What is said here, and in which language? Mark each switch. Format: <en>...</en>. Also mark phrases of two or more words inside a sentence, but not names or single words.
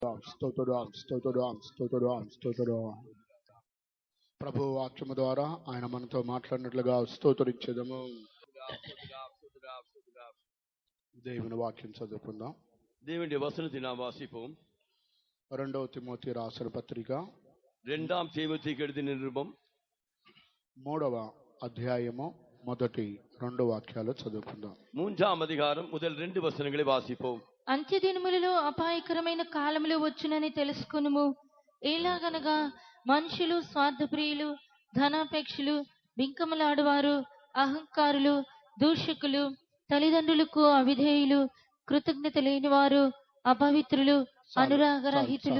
<te>ప్రభు వాక్యము ద్వారా ఆయన మనతో మాట్లాడినట్లుగా స్తోత్రించెదము. దేవుని వాక్యం చదువుకుందాం.</te> <ta>தேவனுடைய வசனத்தை நாம் வாசிப்போம்.</ta> <te>2వ తిమోతి రాసిన పత్రిక</te> <ta>2 தீமோத்தேயுக்கு எழுதின நிருபம்</ta> <te>3వ అధ్యాయము మొదటి 2 వాక్యాలు చదువుకుందాం. 3వ అధ్యాయం మొదటి 2</te> <ta>வசனங்களை வாசிப்போம்.</ta> <te>అంత్యదినములలో అపాయకరమైన కాలములు వచ్చునని తెలుసుకొనుము. ఎలాగనగా మనుషులు స్వార్థప్రియులు, ధనాపేక్షులు, బింకములాడువారు, అహంకారులు, దూషకులు, తల్లిదండ్రులకు అవిధేయులు, కృతజ్ఞత లేనివారు, అపవిత్రులు, అనురాగరహితులు.</te>